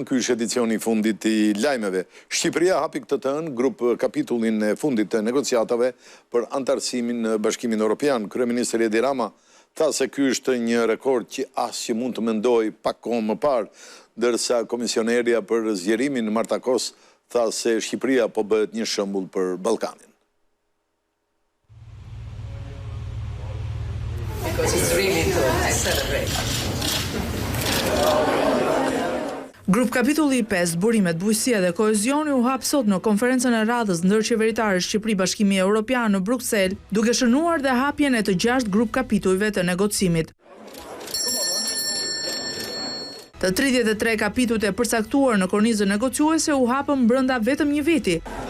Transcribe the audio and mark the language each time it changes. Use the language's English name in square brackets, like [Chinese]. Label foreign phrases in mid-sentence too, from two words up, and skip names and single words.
[Albanian] Ky është edicioni i fundit i lajmeve. Shqipëria hapi këtë të hënë grup kapitullin e fundit të negociatave për antarësimin në Bashkimin Evropian. Kryeministri Edi Rama tha se ky është një rekord që asnjë mund të mendoj pak kohë më parë, ndërsa komisionerja për zgjerimin Marta Kos tha se Shqipëria po bëhet një shembull për Ballkanin. [English] Because it's really good. I celebrate. [Albanian] Grup kapitulli 5, burimet, bujqësia dhe kohezioni u hap sot në konferencën e radhës ndërqeveritare Shqipëri-Bashkimi Evropian në Bruksel, duke shënuar dhe hapjen e të 6 grup kapitujve të negocimit. Të 33 kapitujt e përcaktuar në kornizën negociuese u hapën brenda vetëm një viti.